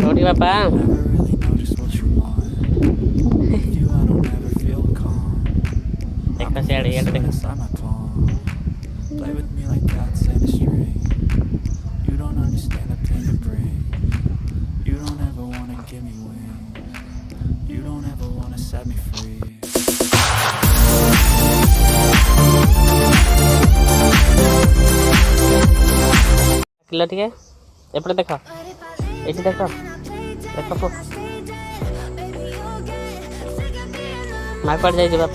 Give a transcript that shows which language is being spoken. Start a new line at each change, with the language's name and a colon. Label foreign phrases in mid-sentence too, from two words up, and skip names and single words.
English: Never really know just what you want. With you I don't ever feel calm. Inside my palm. Play with me like cats and a string. You don't understand the pain it brings. You don't ever wanna give me wings. You don't ever wanna set me free.
Odia: କିଲୋ ଟିକେ ଏପଟେ ଦେଖ, ଏଇଠି ଦେଖ ଦେଖ ପୁଅ, ମା କୁଆଡ଼େ ଯାଇଛି ବାପା?